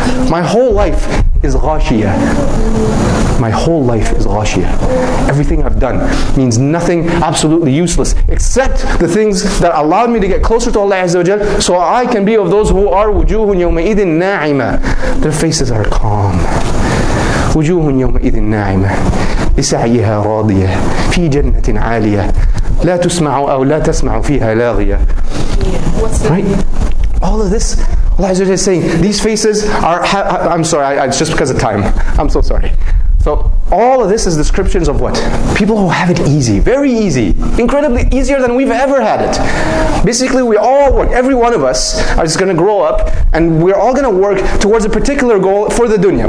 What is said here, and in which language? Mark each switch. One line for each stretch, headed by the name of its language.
English: My whole life is ghashiyah. My whole life is ghashiyah. Everything I've done means nothing, absolutely useless, except the things that allowed me to get closer to Allah Azza wa Jal, so I can be of those who are
Arabic: wujuhun yawma idhin na'ima.
English: Their faces are calm.
Arabic: Wujuhun yawma idhin na'ima. لسعيها راضية في جنة عالية لا تسمع أو لا تسمع فيها لاغية.
English: Right? All of this, Allah Azza wa Jalla is saying, these faces are, I'm sorry, it's just because of time. I'm so sorry. So all of this is descriptions of what? People who have it easy, very easy, incredibly easier than we've ever had it. Basically we all work, every one of us are just going to grow up and we're all going to work towards a particular goal for the dunya.